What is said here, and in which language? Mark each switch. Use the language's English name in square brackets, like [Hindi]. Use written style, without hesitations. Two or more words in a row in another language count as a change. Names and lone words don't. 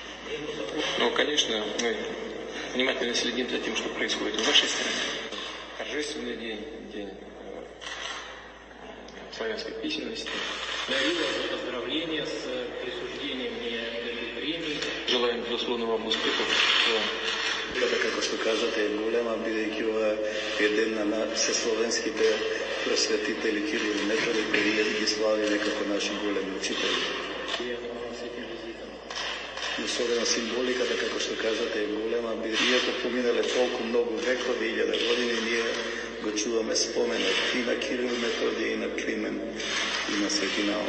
[Russian] Ну, конечно, мы внимательно следим за тем, что происходит в вашей стране. торжественный день, день славянской письменности. Дарила за поздравления с присуждением мне этой премии. Желаем, безусловно, вам успехов. [Macedonian] Така како што кажате, е голема, бидејќи ова е ден на всесловенските просветители Кирил и Методи, кои ги славиме како наши големи учители. Особено символиката, како што кажате, е голема, иако поминале толку многу векови, 1000 години, ние го чуваме споменот и на Кирил и Методи, и на Климен, и на Свети Наум.